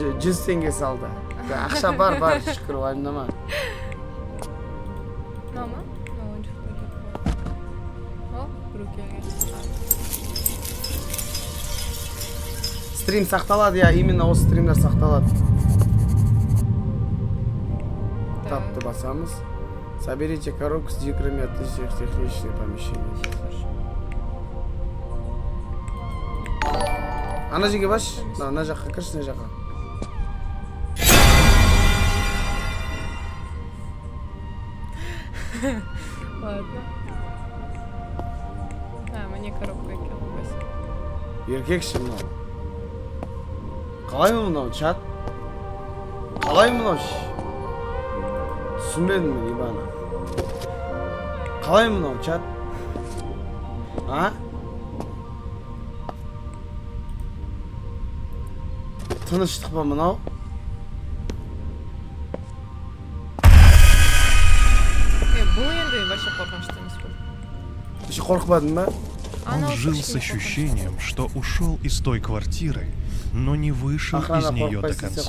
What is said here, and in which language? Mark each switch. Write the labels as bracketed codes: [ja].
[kk] 100 теңге салды. Ақша бар, шүкір, уайымдама. Мама? Ойыншықтар кетіп қалды. О, біреу келген. Стрим сақталады, [ru] я именно [kk] осы стримдер сақталады. Тапты басамыз. [ru] Соберите коробку с дикрами от всех технических помещений. [kk] Ана жерге баш. Ана жаққа кірші, ана жаққа. [ru] Ладно. Мне коробка [kk] екен, [ru] спасибо. [kk] Еркекші мынау. Қалай мынау, чат? Қалай мынау? Түсінбедім мен, ебана. Қалай мынау, чат? А? Тыныштық па мынау? Бұл енді [ru] вообще [kk] қорқынышты емес қой. [ru] Еще [kk] қорқпадың ба? [ru] Он жил с ощущением, что ушел из той квартиры, но не вышел из нее до конца.